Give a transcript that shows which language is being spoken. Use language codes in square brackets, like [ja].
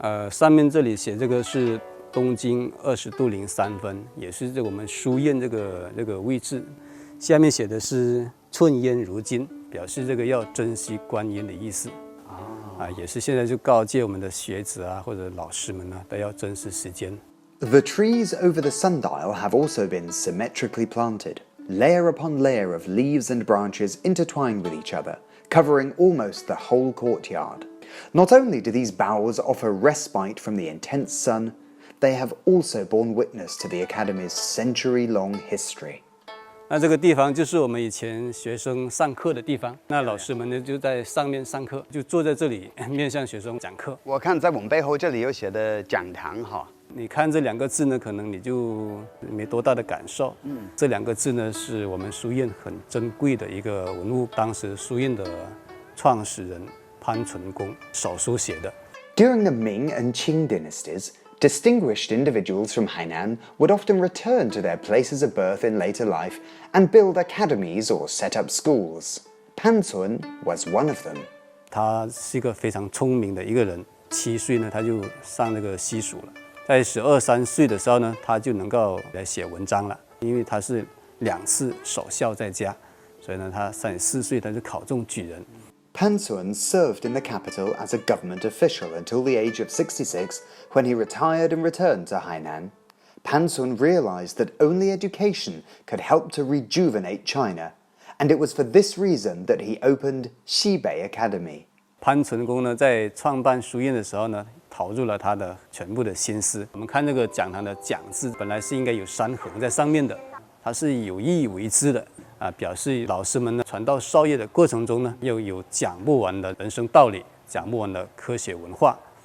[zh] 上面这里写这个是东经20度03分，也是我们书院这个位置。下面写的是寸烟如金，表示这个要珍惜观音的意思。也是现在就告诫我们的学子啊，或者老师们呢，都要珍视时间。 [en] The trees over the sundial have also been symmetrically planted, layer upon layer of leaves and branches intertwined with each other, covering almost the whole courtyard. Not only do these boughs offer respite from the intense sun, they have also borne witness to the Academy's century-long history. [zh] 那这个地方就是我们以前学生上课的地方，那老师们呢就在上面上课，就坐在这里面向学生讲课。我看在我们背后这里有写的讲堂哈。你看这2个字呢，可能你就没多大的感受。这2个字呢是我们书院很珍贵的一个文物，当时书院的创始人潘存公手书写的。 [en] During the Ming and Qing dynasties, distinguished individuals from Hainan would often return to their places of birth in later life and build academies or set up schools. Pan Cun was one of them. [zh] 他是一个非常聪明的一个人，7岁呢，他就上那个西蜀了。在12、13岁的时候呢，他就能够来写文章了，因为他是2次守孝在家，所以呢，他34岁他就考中举人。 [en] Pan Suan served in the capital as a government official until the age of 66, when he retired and returned to Hainan. Pan Suan realized that only education could help to rejuvenate China, and it was for this reason that he opened Xibei Academy. [zh] 潘存公呢，在创办书院的时候呢，投入了他的全部的心思。我们看这个讲堂的讲字，本来是应该有3横在上面的，它是有意为之的。表示老师们呢传道授业的过程中呢，又有讲不完的人生道理，讲不完的科学文化。